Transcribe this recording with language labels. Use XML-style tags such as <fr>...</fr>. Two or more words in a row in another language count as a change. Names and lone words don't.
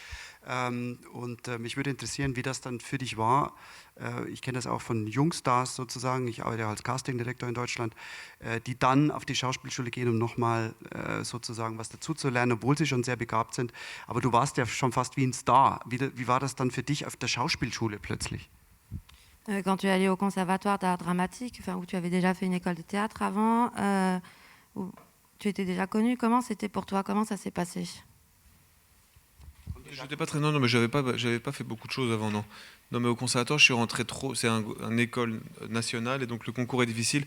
<de>Mich würde interessieren, wie das dann für dich war. Ich kenne das auch von Jungstars sozusagen, ich arbeite als Castingdirektor in Deutschland, die dann auf die Schauspielschule gehen, um nochmal sozusagen was dazu zu lernen, obwohl sie schon sehr begabt sind. Aber du warst ja schon fast wie ein Star. Wie war das dann für dich auf der Schauspielschule plötzlich?</de> <fr>Quand tu es allé au conservatoire d'art dramatique, enfin, où tu avais déjà fait une école de théâtre avant, où tu étais déjà connu, comment c'était pour toi? Comment ça s'est passé? J'étais pas très non, mais j'avais pas fait beaucoup de choses avant, non. Non, mais au conservatoire, je suis rentré trop. C'est une école nationale et donc le concours est difficile.</fr>